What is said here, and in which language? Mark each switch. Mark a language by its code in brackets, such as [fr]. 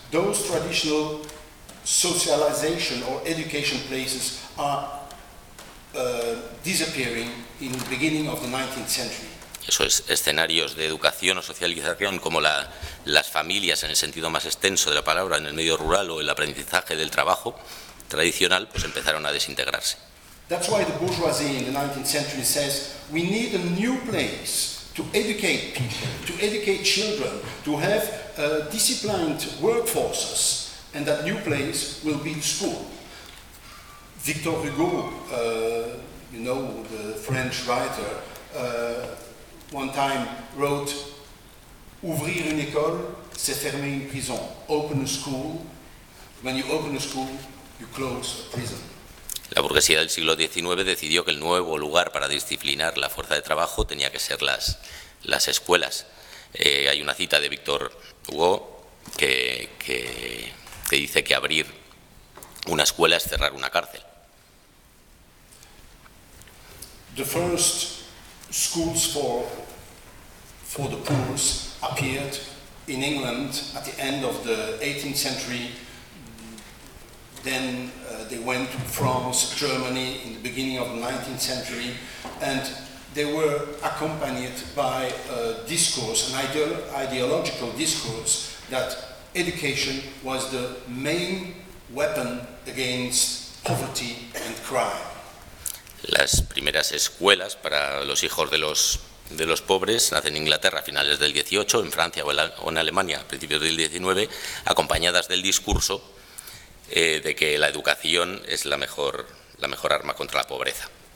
[en] Those traditional socialization or education places are disappearing in the beginning of the 19th century. [es] Eso es, escenarios de educación o socialización como las familias en el sentido más extenso de la palabra, en el medio rural o el aprendizaje del trabajo tradicional, pues empezaron a desintegrarse. [en] That's why the bourgeoisie in the 19th century says we need a new place to educate people, to educate children, to have disciplined workforces, and that new place will be the school. Victor Hugo, you know, the French writer, one time wrote, [fr] Ouvrir une école, c'est fermer une prison. [en] Open a school, when you open a school, you close a prison. [es] La burguesía del siglo XIX decidió que el nuevo lugar para disciplinar la fuerza de trabajo tenía que ser las escuelas. Hay una cita de Víctor Hugo que dice que abrir una escuela es cerrar una cárcel. [en] The first schools for the poor appeared in England at the end of the 18th century. Then they went to France, Germany in the beginning of the 19th century, and they were accompanied by a discourse, an ideological discourse, that education was the main weapon against poverty and crime. [es] Las primeras escuelas para los hijos de los pobres nacen en Inglaterra a finales del 18, en Francia o en Alemania a principios del 19, acompañadas del discurso de que la educación es la mejor arma contra la pobreza.